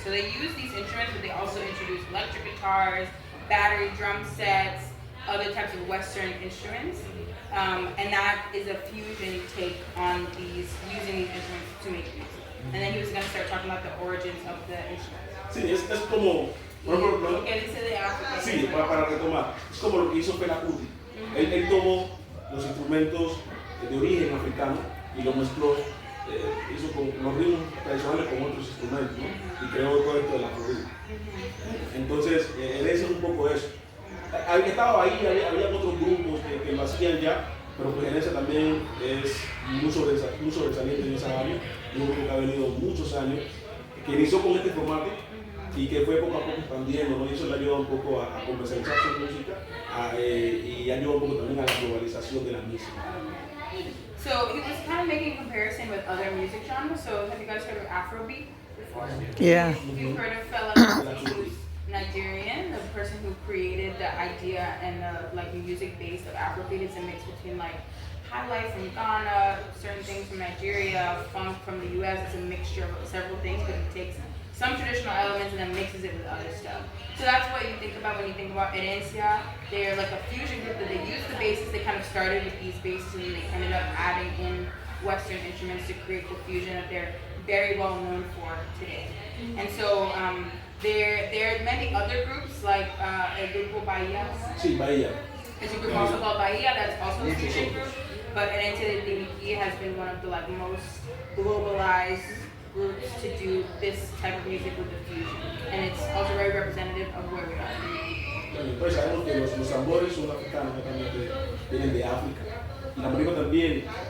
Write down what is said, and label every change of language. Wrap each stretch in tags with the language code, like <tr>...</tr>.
<en>So they use these instruments, but they also introduce electric guitars, battery drum sets, other types of Western instruments. And that is a fusion take on using these instruments to make music. And then he was going to start talking about the origins of the instruments.</en> <es>Sí, es como, por ejemplo, Lo que dice de África. sí, para retomar, es como lo que hizo Fela Kuti. Él tomó los instrumentos de origen africano y lo mezcló, hizo con los ritmos tradicionales con otros instrumentos, ¿no? Y creó todo esto de la Florida. Entonces, herencia es un poco eso. Estaba ahí, había otros grupos que lo hacían ya, pero pues herencia también es muy sobresaliente en esa área. Un grupo que ha venido muchos años, que inició con este formato y que fue poco a poco expandiendo, ¿no? Y eso le ayuda un poco a comercializar su música y ayuda un poco también a la globalización de la música.</es> <en>So he was kind of making a comparison with other music genres. So have you guys heard of Afrobeat before? Yeah. If you've heard of Fela Kuti, who's Nigerian, the person who created the idea and the like music base of Afrobeat is a mix between like high life from Ghana, certain things from Nigeria, funk from the US. It's a mixture of several things, but he takes some traditional elements and then mixes it with other stuff. So that's what you think about when you think about Herencia. They're like a fusion group that they use the bases. They kind of started with these bases and then they ended up adding in Western instruments to create the fusion that they're very well known for today. And so there are many other groups like El Grupo Bahia.</en> <es>Sí, Bahía.</es> <en>There's a group also called Bahia that's also a fusion group. But Herencia de Timbiquí has been one of the like most globalized groups to do this type of music with the fusion. And it's also very representative of where we are.</en> <es>Bueno, pues sabemos que los tambores son africanos, también vienen de África. y la marimba también.</es>